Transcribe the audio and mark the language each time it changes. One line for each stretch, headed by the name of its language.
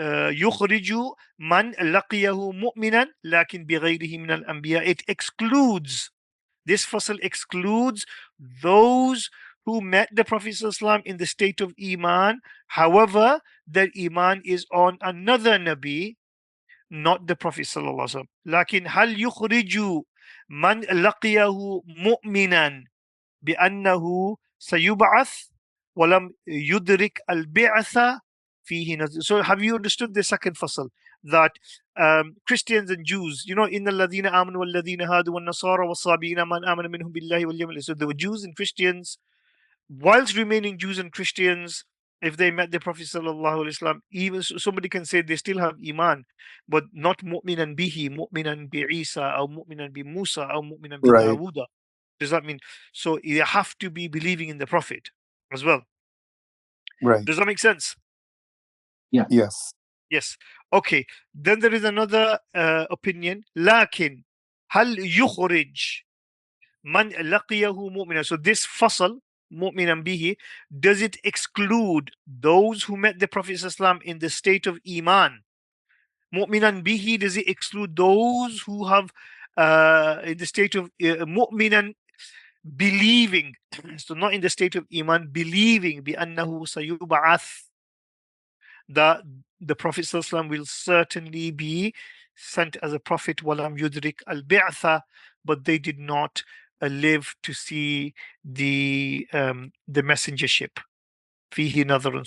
Arabic: يخرج من لقيه مؤمنا لكن بغيره من الأنبياء.
English: It excludes, this fasl excludes those who met the Prophet ﷺ in the state of Iman. However, their Iman is on another Nabi, not the Prophet sallallahu alaihi wasallam.
Arabic: لكن هل يخرج من لقيه مؤمنا بأنه سيبعث ولم يدرك البعث فيه نزل.
English: So have you understood the second fasl, that Christians and Jews,
Arabic: إن الذين آمنوا والذين هادوا والنصارى والصابئين من آمن منهم بالله واليوم الآخر.
English: So the Jews and Christians, whilst remaining Jews and Christians, if they met the Prophet sallallahu alaihi wasallam, even somebody can say they still have iman, but not mu'minan bihi, mu'minan bi Isa, or mu'minan bi Musa, or mu'minan bi Right. Dawuda. Does that mean? So you have to be believing in the Prophet as well. Right. Does that make sense? Yeah. Yes. Yes. Okay. Then there is another opinion.
Arabic: لكن هل يخرج من لقيه مؤمنا.
English: So this fasl mu'minan bihi, does it exclude those who met the Prophet ﷺ in the state of Iman? Mu'minan bihi, does it exclude those who have in the state of mu'minan, believing, so not in the state of Iman, believing bi annahu sayub'ath, that the Prophet ﷺ will certainly be sent as a prophet, walam yudrik al-bi'tha, but they did not live to see the messengership. Fihi nadharun.